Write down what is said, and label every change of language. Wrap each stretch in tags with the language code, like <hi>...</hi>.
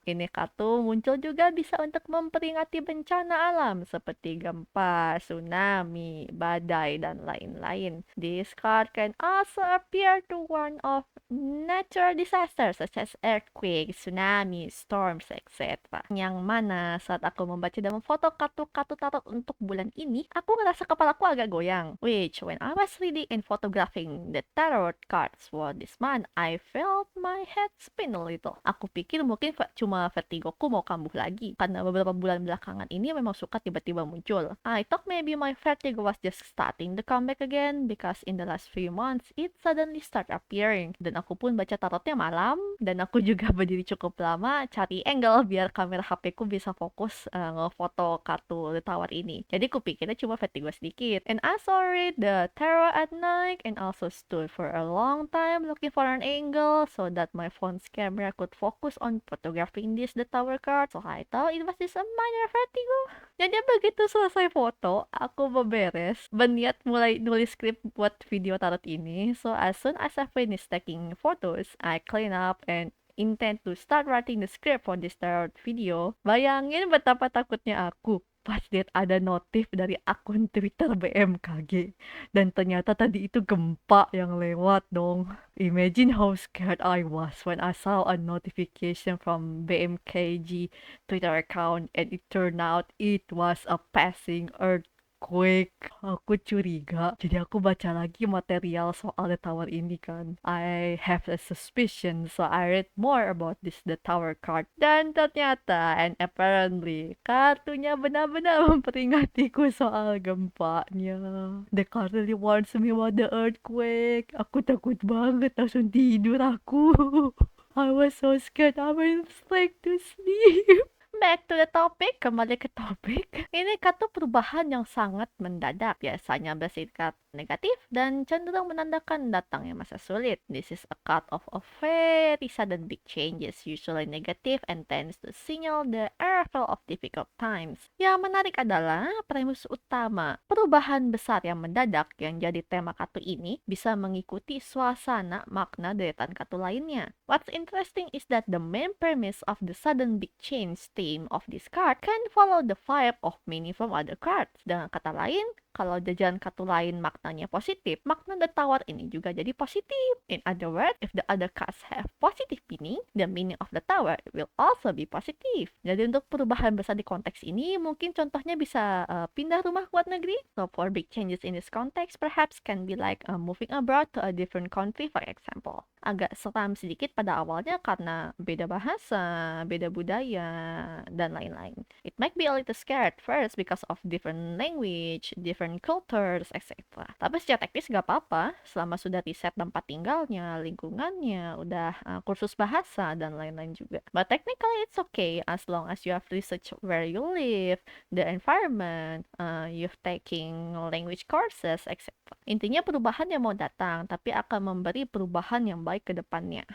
<id>Ini kartu muncul juga bisa untuk memperingati bencana alam seperti gempa, tsunami, badai, dan lain-lain.</id> <en>This card can also appear to warn of natural disasters such as earthquake, tsunami, storms, etc.</en> <id>Yang mana saat aku membaca dan memfoto kartu-kartu tarot untuk bulan ini, aku ngerasa kepalaku agak goyang.</id> <en>Which, when I was reading and photographing the tarot cards for this month, I felt my head spin a little.</en> <id>Aku pikir mungkin cuma vertigoku mau kambuh lagi, karena beberapa bulan belakangan ini memang suka tiba-tiba muncul.</id> <en>I thought maybe my vertigo was just starting to come back again, because in the last few months, it suddenly start appearing.</en> <id>Dan aku pun baca tarotnya malam, dan aku juga berdiri cukup lama cari angle biar kamera HP ku bisa fokus ngefoto kartu The Tower ini. Jadi ku pikirnya cuma vertigo sedikit.</id> <en>And I saw read the tarot at night and also stood for a long time looking for an angle so that my phone's camera could focus on photographing this The Tower card. So I thought it was just a minor vertigo.</en> <id>Jadi begitu selesai foto, aku beberes, berniat mulai nulis skrip buat video tarot ini.</id> <en>So as soon as I finished taking photos, I clean up and intend to start writing the script for this tarot video.</en> <id>Bayangin betapa takutnya aku pas lihat ada notif dari akun Twitter BMKG. Dan ternyata tadi itu gempa yang lewat dong.</id> <en>Imagine how scared I was when I saw a notification from BMKG Twitter account and it turned out it was a passing earthquake.</en> <id>Aku curiga, jadi aku baca lagi material soal The Tower ini kan.</id> <en>I have a suspicion, so I read more about this The Tower card.</en> <id>Dan ternyata,</id> <en>and apparently,</en> <id>kartunya benar-benar memperingatiku soal gempanya.</id> <en>The card really warns me about the earthquake.</en> <id>Aku takut banget, langsung tidur aku.</id> <en>I was so scared, I went straight to sleep. Back to the topic,</en> <id>kembali ke topik. Ini kartu perubahan yang sangat mendadak, biasanya bersifat negatif dan cenderung menandakan datangnya masa sulit.</id> <en>This is a card of a very sudden big changes, usually negative and tends to signal the arrival of difficult times.</en> <id>Yang menarik adalah premis utama. Perubahan besar yang mendadak yang jadi tema kartu ini bisa mengikuti suasana makna deretan kartu lainnya.</id> <en>What's interesting is that the main premise of the sudden big change theme of this card can follow the vibe of many from other cards.</en> <id>Dengan kata lain, kalau jajan kartu lain maknanya positif, makna The Tower ini juga jadi positif.</id> <en>In other words, if the other cards have positive meaning, the meaning of The Tower will also be positive.</en> <id>Jadi untuk perubahan besar di konteks ini, mungkin contohnya bisa pindah rumah ke luar negeri.</id> <en>So for big changes in this context, perhaps can be like moving abroad to a different country, for example.</en> <id>Agak seram sedikit pada awalnya karena beda bahasa, beda budaya, dan lain-lain.</id> <en>It might be a little scared first because of different language, different cultures, etc.</en> <id>Tapi secara teknis gak apa-apa, selama sudah riset tempat tinggalnya, lingkungannya, udah kursus bahasa, dan lain-lain juga.</id> <en>But technically it's okay as long as you have research where you live, the environment, you've taking language courses, etc.</en> <id>Intinya perubahan yang mau datang, tapi akan memberi perubahan yang baik ke depannya.</id>